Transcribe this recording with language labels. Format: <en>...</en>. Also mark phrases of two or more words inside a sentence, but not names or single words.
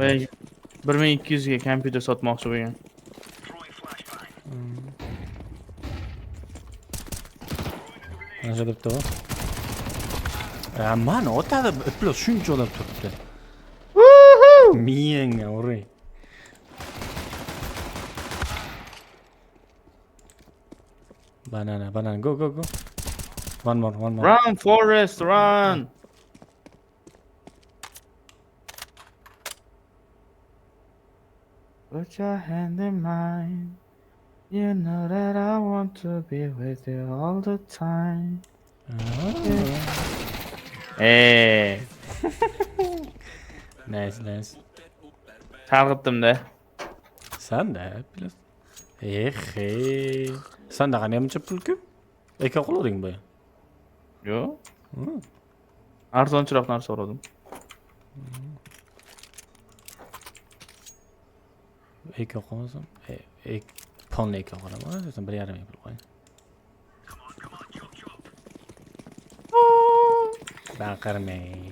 <uz>1200 ga kompyuter sotmoqchi bo'lgan. Mana debdi u. Mana o'tadi, plus shuncha odam turibdi. Miyangga uray.</uz> <en>Banana, go. One more. Run, Forest, run! Put your hand in mine. You know that I want to be with you all the time. Hey. Nice.</en> <uz>Chalg'itdim-da.</uz> <tr>Sen de biraz.</tr> <uz>Sanda qani muncha pul ko'p? Aka qo'lavering bu. Yo'q. Arzonchiroq narsa so'radim. Aka qo'ymasam, ponni aka qo'laman. Sen 1.5 ming pul qo'ying. Baqirmang.</uz>